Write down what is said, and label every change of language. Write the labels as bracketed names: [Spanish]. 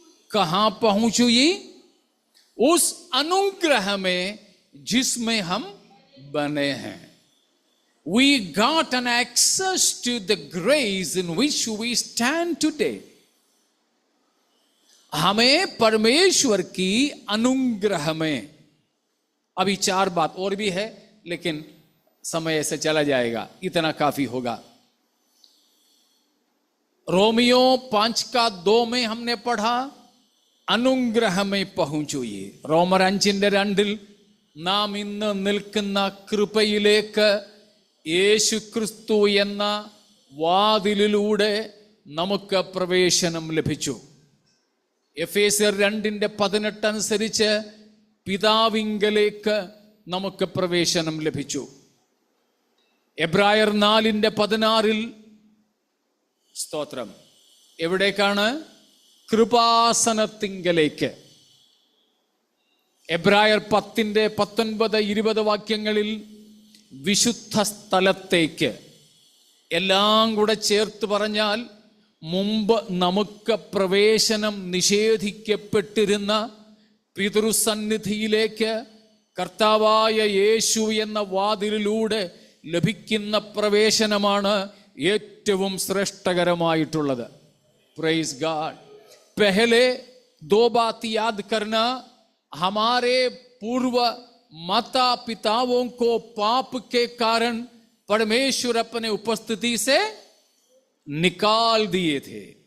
[Hindi] कहां पहुंच हुई? उस अनुग्रह में जिसमें हम बने हैं। [English] We got an access to the grace in which we stand today. [Hindi] हमें परमेश्वर की अनुग्रह में, अभी 4 बात और भी है लेकिन समय ऐसे चला जाएगा, इतना काफी होगा। रोमियो 5 का 2 में हमने पढ़ा അനുഗ്രഹ में പहुंച്ചുയി। [Malayalam] റോമർ 5:2 നാം ഇന്ന് നിൽക്കുന്ന കൃപയിലേക്ക് യേശുക്രിസ്തു എന്ന വാതിലിലൂടെ നമുക്ക് പ്രവേശനം ലഭിച്ചു। എഫേസ്യർ 2:18 അനുസരിച്ച് പിതാവിങ്കലേക്ക് നമുക്ക് പ്രവേശനം ലഭിച്ചു। എബ്രായർ 4:16 സ്തോത്രം, എവിടേക്കാണ്? കൃപാസനത്തിങ്കലേക്ക്। എബ്രായർ 10:19-20 വാക്യങ്ങളിൽ വിശുദ്ധ സ്ഥലത്തേക്ക്। എല്ലാം കൂടെ ചേർത്ത് പറഞ്ഞാൽ മുമ്പ് നമുക്ക് പ്രവേശനം നിഷേധിക്കപ്പെട്ടിരുന്ന പിതൃസന്നിധിയിലേക്ക് കർത്താവായ യേശു എന്ന വാതിലിലൂടെ ലഭിക്കുന്ന പ്രവേശനമാണ് ഏറ്റവും ശ്രേഷ്ഠകരമായിട്ടുള്ളത്। [English] Praise God. [Hindi] पहले 2 बात याद करना, हमारे पूर्व माता पिताओं को पाप के कारण परमेश्वर अपने उपस्थिति से निकाल दिए थे।